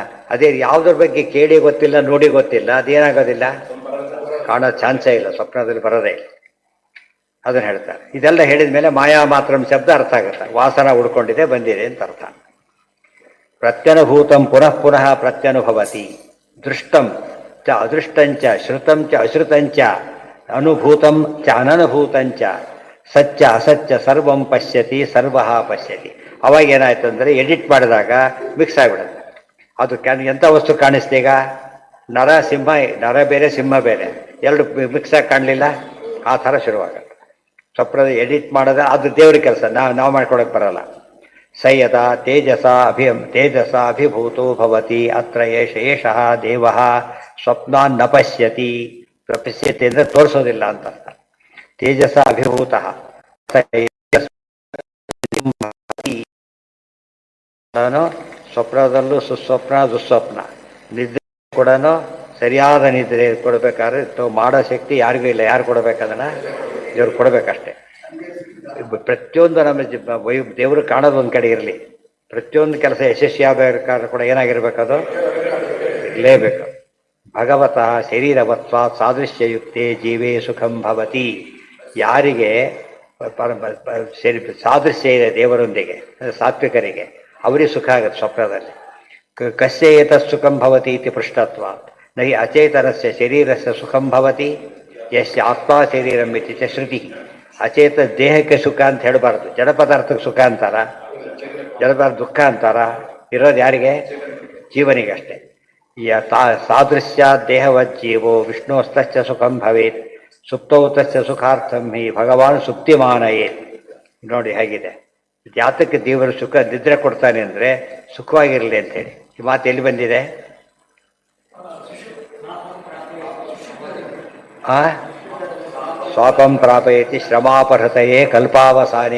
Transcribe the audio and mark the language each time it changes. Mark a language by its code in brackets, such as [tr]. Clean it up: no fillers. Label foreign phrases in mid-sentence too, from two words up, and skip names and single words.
[kn] ಅದೇ ಯಾವುದ್ರ ಬಗ್ಗೆ ಕೇಳಿ ಗೊತ್ತಿಲ್ಲ, ನೋಡಿ ಗೊತ್ತಿಲ್ಲ, ಅದೇನಾಗೋದಿಲ್ಲ, ಕಾಣೋ ಚಾನ್ಸೇ ಇಲ್ಲ, ಸ್ವಪ್ನದಲ್ಲಿ ಬರೋದೇ ಇಲ್ಲ. ಅದನ್ನು ಹೇಳ್ತಾರೆ. ಇದೆಲ್ಲ ಹೇಳಿದ ಮೇಲೆ [sa] ಮಾಯಾ ಮಾತ್ರಂ [kn] ಶಬ್ದ ಅರ್ಥ ಆಗುತ್ತೆ. ವಾಸನ ಉಡ್ಕೊಂಡಿದೆ, ಬಂದಿದೆ ಅಂತ ಅರ್ಥ. [sa] ಪ್ರತ್ಯನುಭೂತಂ ಪುನಃ ಪುನಃ ಪ್ರತ್ಯನುಭವತಿ. ದೃಷ್ಟಂ ಚ ಅದೃಷ್ಟಂಚ ಶ್ರುತಂ ಚ ಅಶ್ರುತಂಚ ಅನುಭೂತಂ ಚ ಅನನುಭೂತಂಚ ಸತ್ಯ ಅಸತ್ಯ ಸರ್ವಂ ಪಶ್ಯತಿ ಸರ್ವಃ ಪಶ್ಯತಿ. [kn] ಅವಾಗ ಏನಾಯ್ತು ಅಂದರೆ ಎಡಿಟ್ ಮಾಡಿದಾಗ ಮಿಕ್ಸ್ ಆಗಿಬಿಡುತ್ತೆ. ಅದು ಎಂಥ ವಸ್ತು ಕಾಣಿಸ್ತೀಗ? ನರ ಸಿಂಹ, ನರ ಬೇರೆ ಸಿಂಹ ಬೇರೆ, ಎರಡು ಮಿಕ್ಸ್ ಆಗಿ ಕಾಣಲಿಲ್ಲ, ಆ ಥರ ಶುರುವಾಗುತ್ತೆ. ಸ್ವಪ್ನದ ಎಡಿಟ್ ಮಾಡೋದು ಅದು ದೇವ್ರ ಕೆಲಸ, ನಾವು ಮಾಡ್ಕೊಳಕ್ಕೆ ಬರಲ್ಲ. [sa] ಸಯದ ತೇಜಸ ಅಭಿಭೂತೋ ಭವತಿ ಅತ್ರ ಏಷಃ ದೇವಃ ಸ್ವಪ್ನಾನ್ ನ ಪಶ್ಯತಿ. [kn] ಪಶ್ಯತಿ ಅಂದರೆ ತೋರಿಸೋದಿಲ್ಲ ಅಂತ ಅರ್ಥ. ತೇಜಸ ಅಭಿಭೂತ ಸ್ವಪ್ನದಲ್ಲೂ ಸುಸ್ವಪ್ನ ದುಸ್ವಪ್ನ, ನಿದ್ರೆ ಕೂಡ ಸರಿಯಾದ ನಿದ್ರೆ ಕೊಡಬೇಕಾದ್ರೆ ಮಾಡೋ ಶಕ್ತಿ ಯಾರಿಗೂ ಇಲ್ಲ. ಯಾರು ಕೊಡಬೇಕದನ್ನ? ದೇವ್ರು ಕೊಡಬೇಕಷ್ಟೆ. ಪ್ರತಿಯೊಂದು ನಮ್ಮ ದೇವರು ಕಾಣೋದು ಒಂದು ಕಡೆ ಇರಲಿ, ಪ್ರತಿಯೊಂದು ಕೆಲಸ ಯಶಸ್ವಿ ಆಗಬೇಕಾದ್ರೆ ಕೂಡ ಏನಾಗಿರ್ಬೇಕದು? [sa] ಇರಲೇಬೇಕು. ಭಗವತ ಶರೀರವತ್ವ ಸಾದೃಶ್ಯಯುಕ್ತೆ ಜೀವೇ ಸುಖಂ ಭವತಿ. [kn] ಯಾರಿಗೆ ಸಾದೃಶ್ಯ ಇದೆ ದೇವರೊಂದಿಗೆ, ಸಾತ್ವಿಕರಿಗೆ, ಅವರಿಗೆ ಸುಖ ಆಗುತ್ತೆ ಸ್ವಪ್ನದಲ್ಲಿ. [sa] ಕಸ್ಯ ಏತತ್ ಸುಖಂ ಭವತಿ ಇತಿ ಪೃಷ್ಟತ್ವ ನಹಿ ಅಚೇತನಸ್ಯ ಶರೀರಸ್ಯ ಸುಖಂ ಭವತಿ ಯಸ್ಯ ಆತ್ಮ ಶರೀರಂ ಇತಿ ಚ ಶ್ರುತಿ. [kn] ಅಚೇತ ದೇಹಕ್ಕೆ ಸುಖ ಅಂತ ಹೇಳಬಾರ್ದು, ಜಡ ಪದಾರ್ಥಕ್ಕೆ ಸುಖ ಅಂತಾರ, ಜಡ ಪದಾರ್ಥ ದುಃಖ ಅಂತಾರ. ಇರೋದು ಯಾರಿಗೆ? ಜೀವನಿಗೆ ಅಷ್ಟೇ. [sa] ಸಾದೃಶ್ಯ ದೇಹವಜ್ಜೀವೋ ವಿಷ್ಣುಸ್ತಶ್ಚ ಸುಖಂ ಭವೇತ್ ಸುಪ್ತೌ ತಸ್ಯ ಸುಖಾರ್ಥಂ ಹಿ ಭಗವಾನ್ ಸುಪ್ತಿಮಾನಯೇತ್. [kn] ನೋಡಿ ಹೇಗಿದೆ, ಜಾತಕ್ಕೆ ದೇವರು ಸುಖ ನಿದ್ರೆ ಕೊಡ್ತಾನೆ ಅಂದರೆ ಸುಖವಾಗಿರಲಿ ಅಂತೇಳಿ. ಈ ಮಾತು ಎಲ್ಲಿ ಬಂದಿದೆ? [sa] ಸ್ವಾಪಂ ಪ್ರಾಪಯತಿ ಶ್ರಮಾಪಹೃತಯೇ ಕಲ್ಪಾವಸಾನೆ.